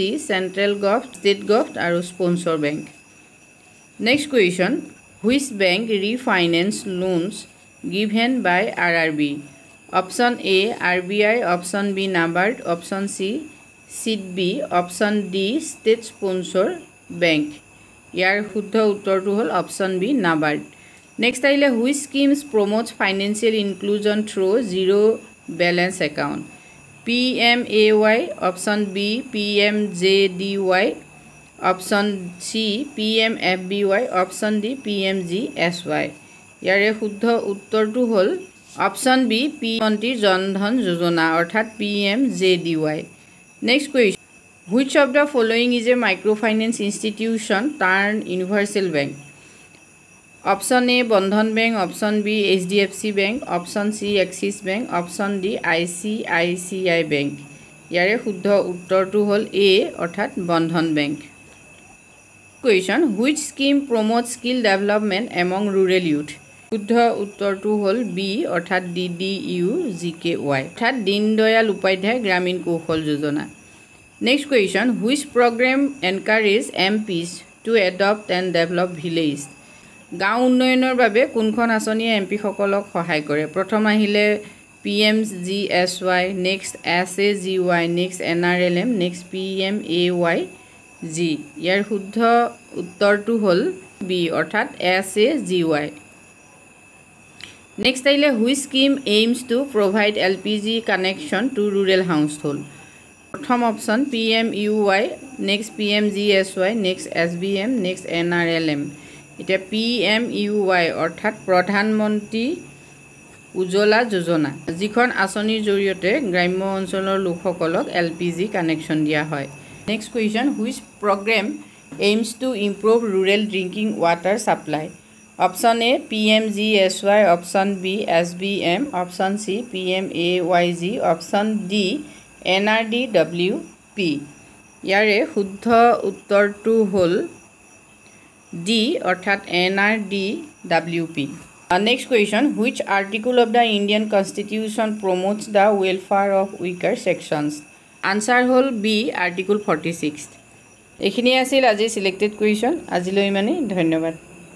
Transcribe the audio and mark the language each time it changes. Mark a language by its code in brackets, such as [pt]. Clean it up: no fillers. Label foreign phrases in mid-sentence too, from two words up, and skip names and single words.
[en] Central govt state govt আৰু sponsor bank next question which bank refinance loans given by RRB option A RBI option B NABARD option C SIDBI option D state sponsor bank [as] ইয়াৰ শুদ্ধ উত্তৰটো হ'ল [en] option B NABARD next আহিলে which schemes promotes financial inclusion through zero balance account PMAY option B PMJDY option C PMFBY option D PMGSY [as] ইয়াৰে শুদ্ধ উত্তৰটো হ'ল [en] option B P মন্ত্ৰী জন ধন যোজনা অৰ্থাৎ PMJDY next question Which of the following is a microfinance institution turned universal bank? Option A Bandhan Bank, Option B HDFC Bank, Option C Axis Bank, Option D ICICI Bank. [as] ইয়াৰে শুদ্ধ উত্তৰটো হ'ল A অৰ্থাৎ বন্ধন বেংক। [en] Question: Which scheme promotes skill development among rural youth? [as] শুদ্ধ উত্তৰটো হ'ল B অৰ্থাৎ DDU-GKY অৰ্থাৎ দীনদয়াল উপাধ্যায় গ্ৰামীণ কৌশল যোজনা। [en] Next question: Which program encourages MPs to adopt and develop villages? [as] গাঁও উন্নয়নৰ বাবে কোনখন আঁচনিয়ে এমপি সকলক সহায় কৰে? প্ৰথম আহিলে PMGSY, next SAGY, next NRLM, next PMAYG. ইয়াৰ শুদ্ধ উত্তৰটো হ'ল B অৰ্থাৎ SAGY। [en] Next আহিলে which scheme aims to provide LPG connection to rural household? [as] প্ৰথম অপশ্যন PMUY, next PMGSY, next SBM, next NRLM. এতিয়া PMUY অৰ্থাৎ প্ৰধানমন্ত্ৰী উজ্জ্বলা যোজনা, যিখন আঁচনিৰ জৰিয়তে গ্ৰাম্য অঞ্চলৰ লোকসকলক LPG কানেকশ্যন দিয়া হয়। [en] next question: which program aims to improve rural drinking water supply? option A PMGSY, option B SBM, option C PMAYG, option D NRDWP. [as] ইয়াৰে শুদ্ধ উত্তৰটো হ'ল ডি অৰ্থাৎ NRDWP. [en] Next question: which article of the Indian Constitution promotes the welfare of weaker sections? [as] Answer হল B Article 46. এইখিনি আছিল আজি [en] selected question. [as] আজিলৈ ইমানেই, ধন্যবাদ।